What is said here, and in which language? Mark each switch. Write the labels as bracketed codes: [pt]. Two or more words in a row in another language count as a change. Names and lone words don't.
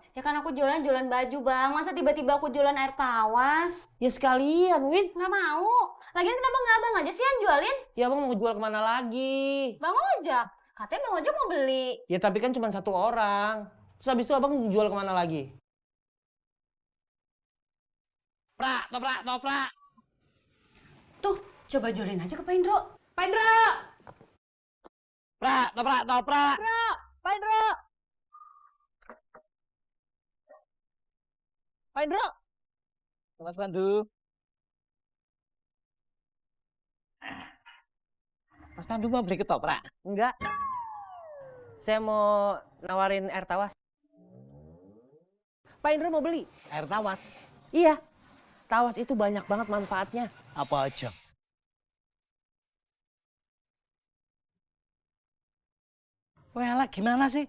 [id] Ya kan aku jualan baju bang. Masa tiba-tiba aku jualan air tawas? Ya sekalian, Win. Nggak mau. Lagian kenapa nggak abang aja sih yang jualin? Ya abang mau jual kemana lagi? Bang Ojak. Katanya Bang Ojak mau beli. Ya tapi kan cuma satu orang. Terus habis itu abang jual kemana lagi? Prak, toprak, toprak. Tuh, coba jualin aja ke Pak Indro. Pak Indro! Prak, toprak, toprak. Pak Indro. Pak Indro. Mas Pandu. Mas Pandu mau beli ketoprak? Enggak. Saya mau nawarin air tawas. Pak Indro mau beli? Air tawas? Iya. Tawas itu banyak banget manfaatnya. Apa aja? Wah, gimana sih?